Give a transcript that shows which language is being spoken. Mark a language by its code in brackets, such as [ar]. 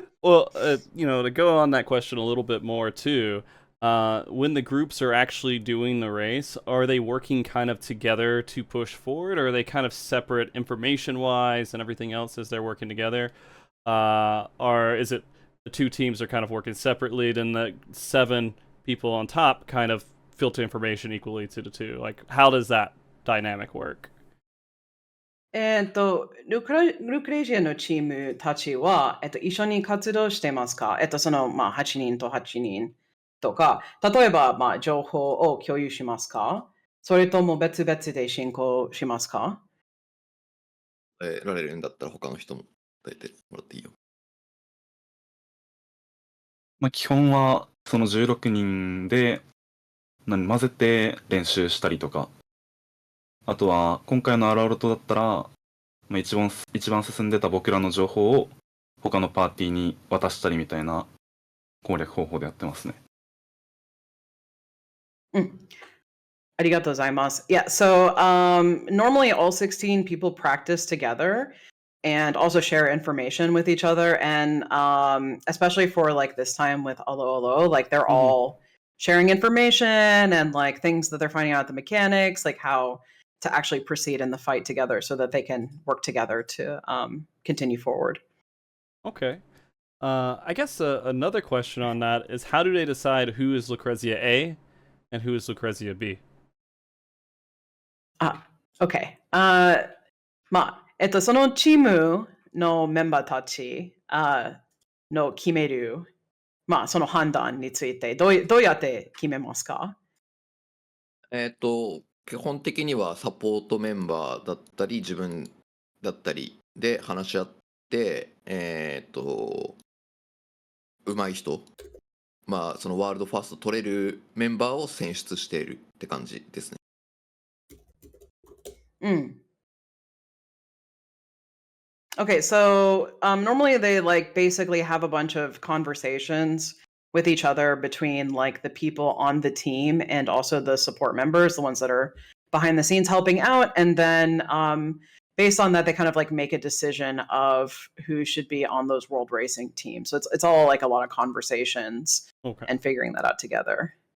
[en] Well, to go on that question a little bit more too, when the groups are actually doing the race, are they working kind of together to push forward, or are they kind of separate information-wise and everything else as they're working together? Or is it the 2 teams are kind of working separately, then the 7 people on top kind of filter information equally to the 2? Like, how does that dynamic work? [ja] ルクレイジアのチームたちは、一緒に活動してますか？その、8人と8人とか、例えば、情報を共有しますか？それとも別々で進行しますか？られるんだったら他の人も答えてもらっていいよ。基本はその16人で混ぜて練習したりとか、あとは今回のアラウロトだったら、一番進んでた僕らの情報を他のパーティーに渡したりみたいな攻略方法でやってますね。 Arigatou gozaimasu. [en] Yeah, so normally all 16 people practice together and also share information with each other. And especially for like this time with Alo Alo, like they're all sharing information and like things that they're finding out the mechanics, like how to actually proceed in the fight together so that they can work together to continue forward. Okay. I guess another question on that is how do they decide who is Lucrezia A and who is Lucrezia B? Okay. [ja] そのチームのメンバーたちの決める、その判断についてどうやって決めますか？基本的にはサポートメンバーだったり自分だったりで話し合って上手い人、そのワールドファースト取れるメンバーを選出しているって感じですね。 [en] Okay, so normally they like basically have a bunch of conversations with each other between like the people on the team and also the support members, the ones that are behind the scenes helping out, and then based on that they kind of like make a decision of who should be on those world racing teams. So it's all like a lot of conversations and figuring that out together.